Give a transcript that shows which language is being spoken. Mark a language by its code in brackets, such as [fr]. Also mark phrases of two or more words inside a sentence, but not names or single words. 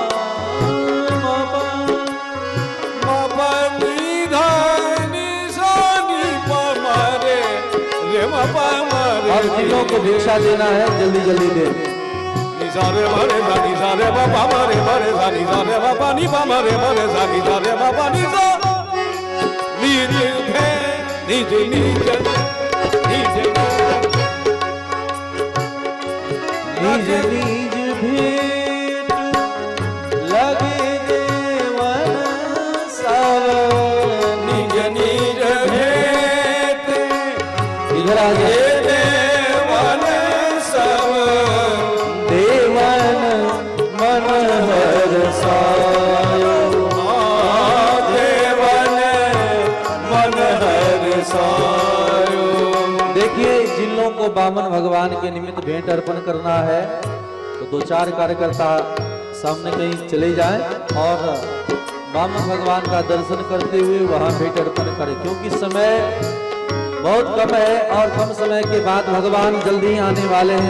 [hi] मपनी धानी सानी पमरे रे मपमरे। अब जिलों को भिक्षा देना है, जल्दी जल्दी दे। निसारे मरे सानी सारे बाबा मरे मरे सानी सारे बाबा नी मरे मरे सानी सारे बाबा नी सा। निज भे निज निज निज निज निज भेंट लगे देवन सब, निज निज भेंट इधर आ लगे जाए। देवन सब। देवन मन हरसायो, देवन मन हरसायो। देखिए जिन लोगों को वामन भगवान के निमित्त भेंट अर्पण करना है तो दो चार कार्यकर्ता सामने कहीं चले जाएं और वामन भगवान का दर्शन करते हुए वहां भेंट अर्पण करें, क्योंकि समय बहुत कम है और कम समय के बाद भगवान जल्दी आने वाले हैं।